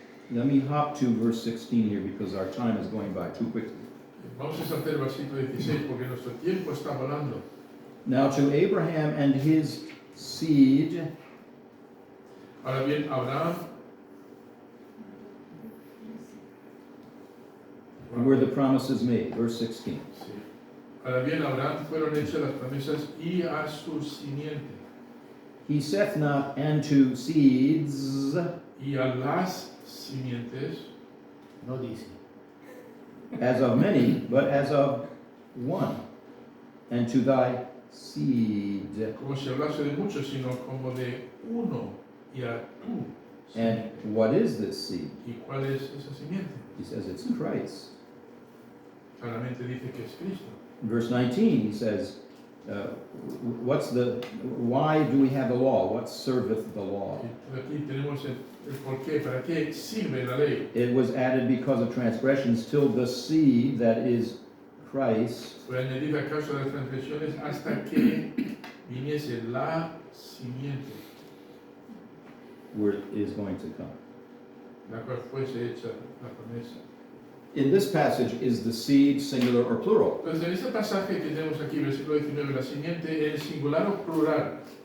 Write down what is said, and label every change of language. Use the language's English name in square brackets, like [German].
[English] Let me hop to verse 16 here because our time is going by too quickly. [Spanish] Vamos a saltar el versículo 16 porque nuestro tiempo está volando. [English] Now to Abraham and his seed, [Spanish] Ahora bien, Abraham, [English] where the promise is made, verse 16. [Spanish] sí. Ahora bien, a Abraham fueron hechas las promesas y a su simiente. [English] He saith not unto seeds, [Spanish] Y a las simientes, No dice. [English] as of many, but as of one, and to thy seed. [Spanish] Como si hablase de muchos, sino como de uno y a tú. [English] And what is this seed? [Spanish] ¿Y cuál es esa simiente? [English] He says it's Christ. [Spanish] Claramente dice que es Cristo. [English] Verse 19, he says, why do we have the law? What serveth the law? [Spanish] Y aquí tenemos el por qué, para qué sirve la ley. [English] It was added because of transgressions till the seed that is Christ [Spanish] Fue añadida a causa de las transgresiones hasta que viniese la simiente, [English] is going to come. [Spanish] la cual fuese hecha la promesa. [English] In this passage, is the seed singular or plural? [Spanish] Entonces, en este pasaje que tenemos aquí, versículo 19, la simiente es singular o plural.